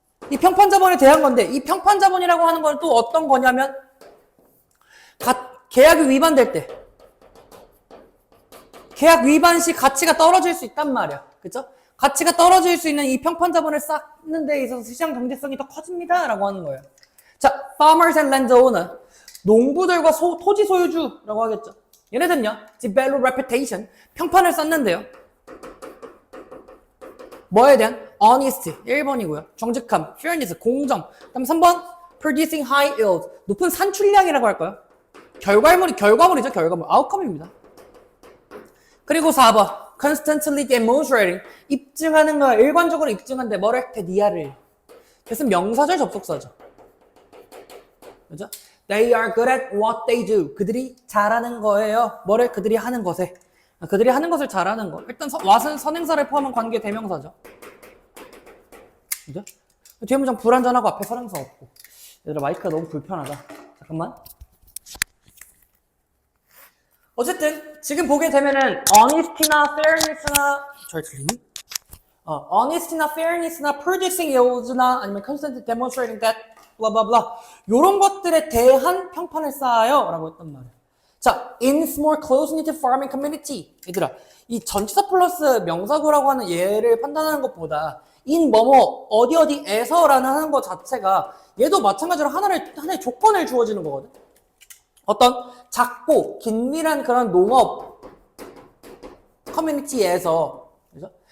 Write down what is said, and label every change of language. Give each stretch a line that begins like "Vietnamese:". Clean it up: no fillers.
Korean: 이 평판자본에 대한 건데 이 평판자본이라고 하는 건 또 어떤 거냐면 계약이 위반될 때 계약 위반 시 가치가 떨어질 수 있단 말이야. 그쵸? 가치가 떨어질 수 있는 이 평판자본을 쌓는 데 있어서 시장 경제성이 더 커집니다. 라고 하는 거예요.
English: 자, farmers and landowner.
Korean: 농부들과 토지 소유주라고 하겠죠.
English: 얘네들은요, develop reputation.
Korean: 평판을 쌓는데요. 뭐에 대한? honesty. 1번이고요. 정직함. fairness. 공정. 그다음 3번.
English: producing high yield.
Korean: 높은 산출량이라고 할까요? 결과물이죠, 결과물. outcome입니다. 그리고 4번.
English: constantly demonstrating.
Korean: 입증하는 거야. 일관적으로 입증한데 뭐를? 대니아를. 그래서 명사절 접속사죠. 그죠?
English: They are good at what they do.
Korean: 그들이 잘하는 거예요. 뭐를? 그들이 하는 것에. 그들이 하는 것을 잘하는 거. 일단 what은 선행사를 포함한 관계 대명사죠. 그죠? 뒤에 문장 불완전하고 앞에 선행사 없고. 얘들아, 마이크가 너무 불편하다. 잠깐만. 어쨌든 지금 보게 되면은 honesty나 fairness나 잘 들리니? honesty나 fairness나 producing yield나 아니면 constantly demonstrating that 블라블라 요런 것들에 대한 평판을 쌓아요 라고 했단 말이에요.
English: 자, in small close-knit farming community.
Korean: 얘들아, 이 전치사 플러스 명사구라고 하는 얘를 판단하는 것보다 in 어디에서 라는 하는 것 자체가 얘도 마찬가지로 하나의 조건을 주어지는 거거든. 어떤 작고 긴밀한 그런 농업 커뮤니티에서 그죠?